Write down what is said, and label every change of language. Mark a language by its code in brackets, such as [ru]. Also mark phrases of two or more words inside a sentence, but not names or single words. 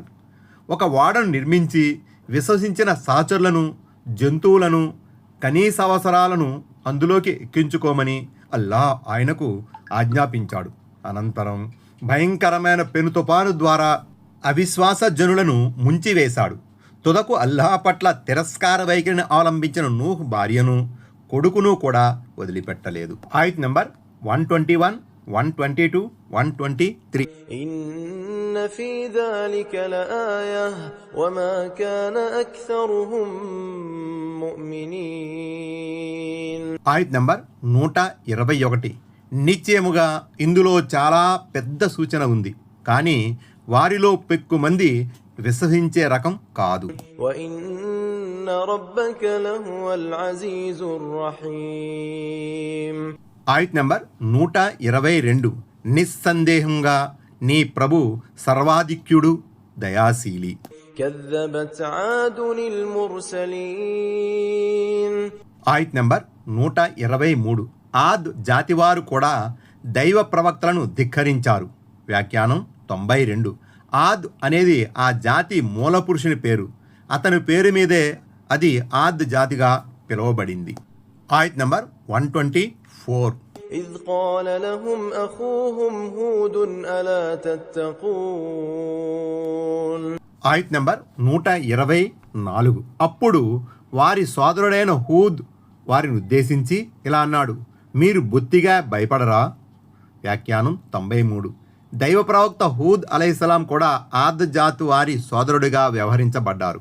[te] ఒక ఓడను నిర్మించి విశ్వసించిన సహచరులను, జంతువులను, కనీస అవసరాలను అందులోకి ఎక్కించుకోమని అల్లాహ్ ఆయనకు ఆజ్ఞాపించాడు. అనంతరం భయంకరమైన పెను తుఫాను ద్వారా అవిశ్వాస జనులను ముంచివేశాడు. తుదకు అల్లాహ్ పట్ల తిరస్కార వైఖరిని అవలంబించిన నూహ్ భార్యను, కొడుకును కూడా వదిలిపెట్టలేదు. ఆయత్ నంబర్ 121, 122, 123. [ar] إن في ذلك لآية وما كان أكثرهم مؤمنين. [te] ఆయత్ నంబర్ 121. నిశ్చయముగా ఇందులో చాలా పెద్ద సూచన ఉంది, కానీ వారిలో పెక్కుమంది విశ్వసించే రకం కాదు. [ar] وإن ربك لهو العزيز الرحيم. [te] ఆయత్ నంబర్ 122. నిస్సందేహంగా నీ ప్రభు సర్వాధిక్యుడు, దయాశీలి. [ar] كذبت عاد المرسلين. [te] ఆయత్ నంబర్ 123. ఆద్ జాతివారు కూడా దైవ ప్రవక్తలను ధిక్కరించారు. వ్యాఖ్యానం 92. ఆద్ అనేది ఆ జాతి మూల పురుషుని పేరు. అతని పేరు మీదే అది ఆద్ జాతిగా పిలువబడింది. ఆయత్ నంబర్ 124. [ar] إذ قال لهم أخوهم هود ألا تتقون. [te] ఆయత్ నంబర్ 124. అప్పుడు వారి సోదరుడైన హూద్ వారిని ఉద్దేశించి ఇలా అన్నాడు, మీరు బొత్తిగా భయపడరా? వ్యాఖ్యానం 93. దైవ ప్రవక్త హూద్ అలైహిస్సలాం కూడా ఆద్ జాతి వారి సోదరుడిగా వ్యవహరించబడ్డారు.